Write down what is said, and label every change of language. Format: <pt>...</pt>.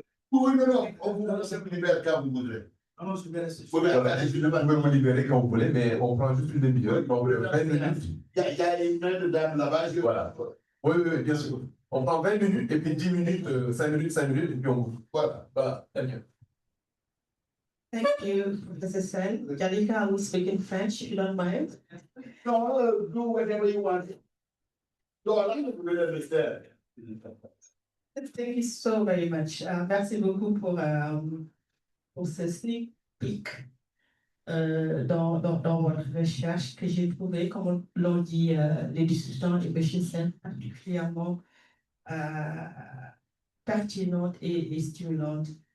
<fr>Oui, non, on vous libère quand vous voudrez. Vous pouvez me libérer quand vous voulez, mais on prend juste une demi-heure. Il y a une main de dame là-bas. Voilà. Oui, bien sûr. On prend 20 minutes et puis 10 minutes, 5 minutes, et puis on. Voilà, très bien.</fr> <en>Thank you, Professor Sall. Dialika, I will speak in French, if you don't mind. No, do whatever you want. No, I don't really understand. Thank you so very much.</en> <fr>Merci beaucoup pour ce</fr> <en>sneak peek</en> <fr>dans votre recherche que j'ai trouvé, comme l'ont dit les discutants et M. Sall, particulièrement pertinente et stimulante.</fr>